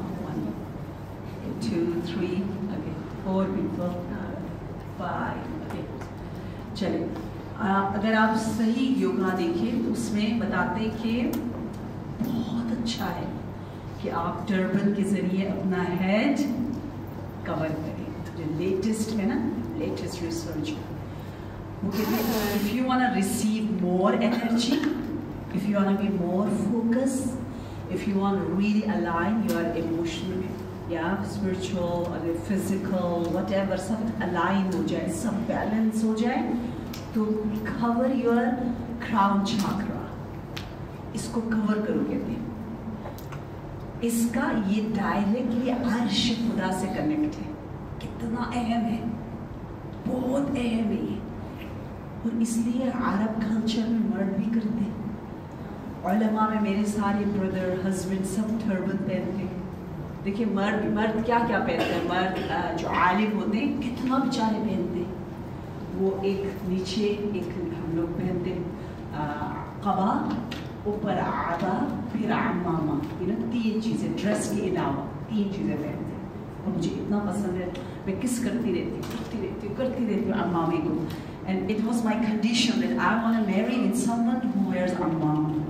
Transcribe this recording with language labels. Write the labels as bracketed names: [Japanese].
[Urdu] 1 2 3 4 people 5. چلے, اگر آپ صحیح یوگا دیکھیں تو اس میں بتاتے کہ بہت اچھا ہے کہ آپ ٹربن کے ذریعے اپنا ہیڈ کور کریں. جو لیٹسٹ ہے نا, لیٹسٹ ریسرچ, وہ کہتے ہیں [English] if you want to receive more energy, if you want to be more focused, if you want to really align your emotional, spiritual or physical, whatever, [Urdu] sub align ہو جائے, سب balance ہو جائے, تو [English] cover your crown chakra. [Urdu] اس کو cover کرو کہتے ہیں. اس کا یہ directly عرش خدا سے کنیکٹ ہے. کتنا اہم ہے, بہت اہم ہے یہ. اور اس لیے عرب کلچر میں مرد بھی کرتے ہیں. علماء میں میرے سارے بردر, ہسبینڈ سب ٹربن پہنتے ہیں. دیکھیں مرد کیا پہنتے ہیں. مرد جو عالم ہوتے ہیں کتنا بیچارے پہنتے ہیں. وہ ایک نیچے ایک ہم لوگ پہنتے ہیں قبا, اوپر عبا, پھر عمامہ. 3 چیزیں ڈریس کے علاوہ 3 چیزیں پہنتے ہیں. اور مجھے اتنا پسند ہے, میں کس کرتی رہتی ہوں عمامے کو. [English] And it was my condition that I want to marry with someone who wears ammam.